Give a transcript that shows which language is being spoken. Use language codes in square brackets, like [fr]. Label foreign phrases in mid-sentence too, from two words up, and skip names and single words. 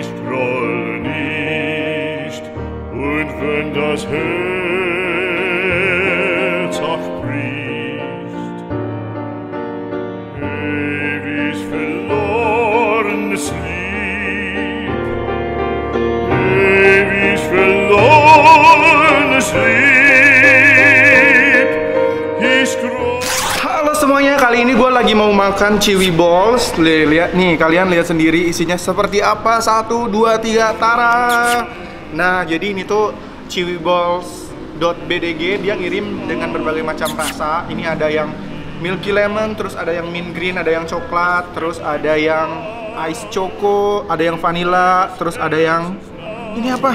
[de] roll nicht, und wenn das Herz auch bricht, ewig verlorenes Lied, ewig verlorenes Lied, ist groß. [id] Halo semuanya, kali ini gue lagi mau makan Chewy Balls. Lihat nih, kalian lihat sendiri isinya seperti apa. 1, 2, 3, tara. Nah, jadi ini tuh Chewy Balls.bdg. Dia ngirim dengan berbagai macam rasa. Ini ada yang [en] milky lemon, [id] terus ada yang [en] mint green, [id] ada yang coklat, terus ada yang [en] ice choco, [id] ada yang vanilla, terus ada yang ini apa?